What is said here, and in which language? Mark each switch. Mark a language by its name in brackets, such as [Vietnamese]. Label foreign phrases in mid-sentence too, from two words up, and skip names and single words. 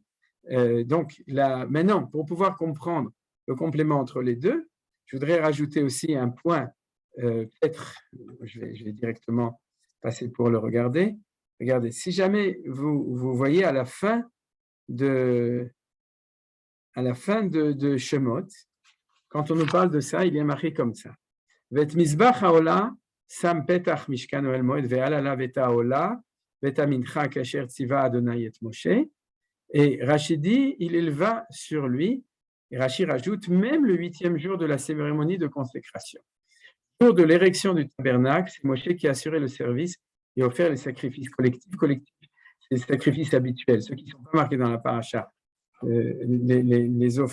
[French] Donc là, maintenant, pour pouvoir comprendre le complément entre les deux, je voudrais rajouter aussi un point, peut-être, je vais directement passer pour le regarder. Regardez, si jamais vous voyez à la fin de Shemot, quand on nous parle de ça, il est marqué comme ça. [Hebrew] ואת מזבח העולה שם פתח משכן אהל מועד ויעל עליו את העולה ואת המנחה כאשר צוה אדני את משה. [French] Et Rashi dit, il éleva sur lui, et Rashi rajoute, même le 8e jour de la cérémonie de consécration. Jour de l'érection du tabernacle, c'est Moshe qui a assuré le service et offert les sacrifices collectifs. C'est les sacrifices habituels, ceux qui ne sont pas marqués dans la paracha.